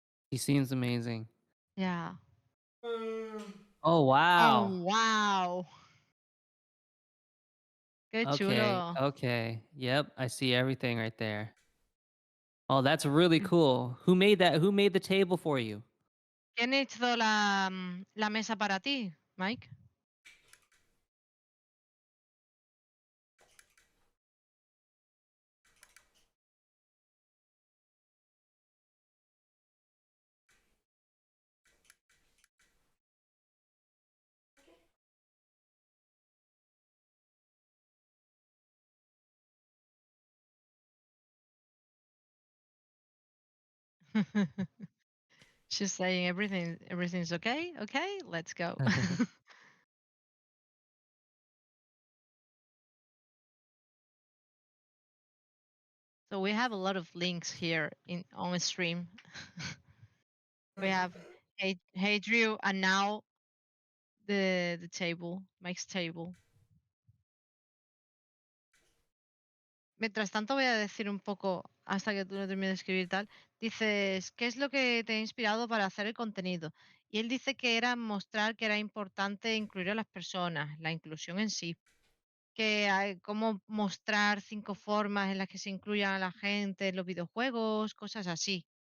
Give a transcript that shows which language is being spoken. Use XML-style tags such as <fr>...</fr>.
<en>He seems amazing. Yeah. Oh, wow. Oh wow.</en> <es>Qué</es> <en>Okay,</en> <es>chulo.</es> <en>okay. Yep, I see everything right there. Oh, that's really cool. Who made that? Who made the table for you?</en> <es>¿Quién hizo la mesa para ti, Mike?</es> <en>She's saying everything's okay. Okay, let's go. So we have a lot of links here on stream. We have hey Drew, and now the table, Mike's table.</en> <es>Mientras tanto voy a decir un poco hasta que tú no termines de escribir tal. Dices, ¿qué es lo que te ha inspirado para hacer el contenido? Y él dice que era mostrar que era importante incluir a las personas, la inclusión en sí, que hay cómo mostrar 5 formas en las que se incluyan a la gente en los videojuegos, cosas así.</es>